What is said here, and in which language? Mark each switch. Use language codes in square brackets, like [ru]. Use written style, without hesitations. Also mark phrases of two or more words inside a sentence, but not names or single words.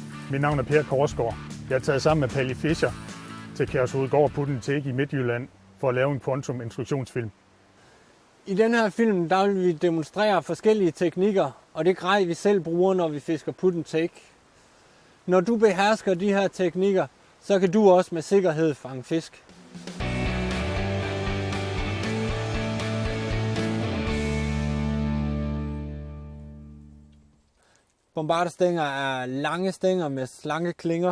[da] Mit navn er Korsgaard. Jeg er taget sammen med Pali Fisker til Kærshovedgaard Put Take i Midtjylland for at lave en instruktionsfilm. I den her film der vil vi demonstrere forskellige teknikker, og det grej vi selv bruger, når vi fisker [en] put and take. [da] Når du behersker de her teknikker, så kan du også med sikkerhed fange fisk. Bombardestænger er lange stænger med slanke klinger.